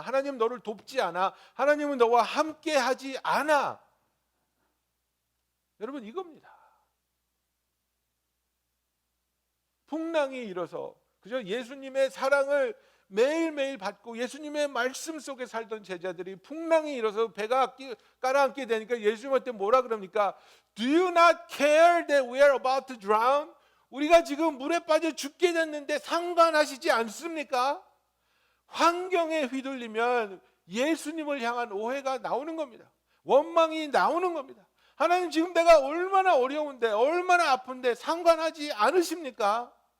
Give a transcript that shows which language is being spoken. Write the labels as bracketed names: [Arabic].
[Korean] 하나님 너를 돕지 않아. 하나님은 너와 함께 하지 않아. 여러분 이겁니다. 풍랑이 일어서 그저 예수님의 사랑을 매일매일 받고 예수님의 말씀 속에 살던 제자들이 풍랑이 일어서 배가 깔아앉게 되니까 예수님한테 뭐라 그럽니까? [English] Do you not care that we are about to drown? [Korean] 우리가 지금 물에 빠져 죽게 됐는데 상관하시지 않습니까? 환경에 휘둘리면 예수님을 향한 오해가 나오는 겁니다. 원망이 나오는 겁니다. 하나님 지금 내가 얼마나 어려운데 얼마나 아픈데 상관하지 않으십니까?